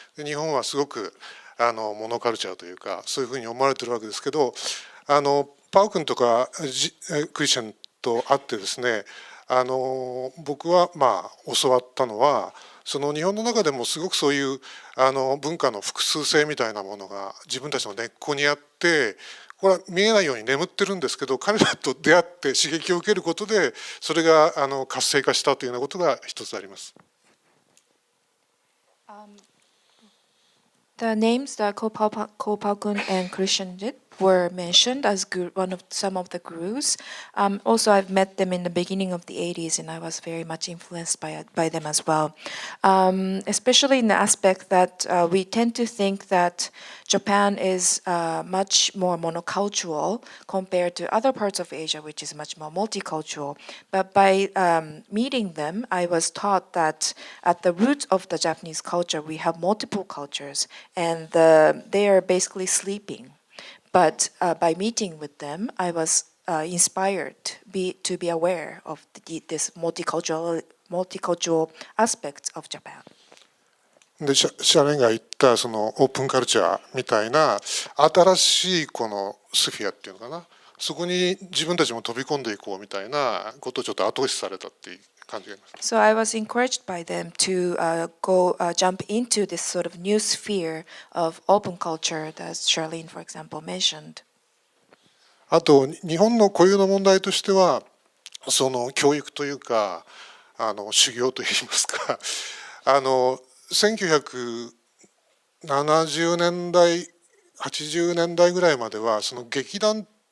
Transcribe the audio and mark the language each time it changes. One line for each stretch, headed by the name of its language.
Japanese: で日本はすごくモノカルチャーというかそういうふうに思われてるわけですけどパウ君とかクリスチャンと会ってですね僕は教わったのはその日本の中でもすごくそういう文化の複数性みたいなものが自分たちの根っこにあってこれは見えないように眠ってるんですけど彼らと出会って刺激を受けることでそれが活性化したというようなことが一つあります。
English: The names that Ko-Pao-kun and Christian did were mentioned as some of the gurus. Also, I've met them in the beginning of the 80s, and I was very much influenced by them as well. Especially in the aspect that we tend to think that Japan is much more monocultural compared to other parts of Asia, which is much more multicultural. But by meeting them, I was taught that at the root of the Japanese culture, we have multiple cultures, and they are basically sleeping. But by meeting with them, I was inspired to be aware of this multicultural aspects of Japan.
Japanese: でシャレンが言ったそのオープンカルチャーみたいな新しいこのスフィアっていうのかなそこに自分たちも飛び込んでいこうみたいなことをちょっと後押しされたっていう感じがあります。
English: So I was encouraged by them to jump into this sort of new sphere of open culture that Charlene, for example, mentioned.
Japanese: あと日本の固有の問題としてはその教育というか修行といいますか1970年代80年代ぐらいまではその劇団